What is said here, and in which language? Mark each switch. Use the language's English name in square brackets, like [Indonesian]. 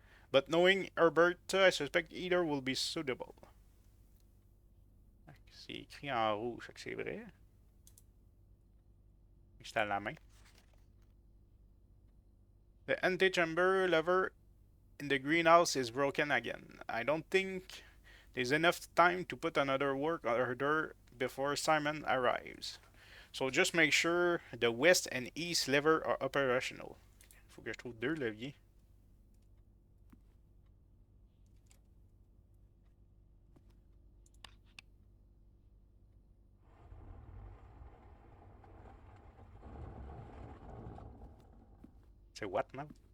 [English] But knowing Herbert, I suspect either will be suitable. [French] C'est écrit en rouge, c'est vrai. C'est à la main. [English] The antechamber lever in the greenhouse is broken again. I don't think there's enough time to put another work order before Simon arrives. So just make sure the west and east lever are operational. [French] Faut que je trouve deux leviers. C'est [English] what, man?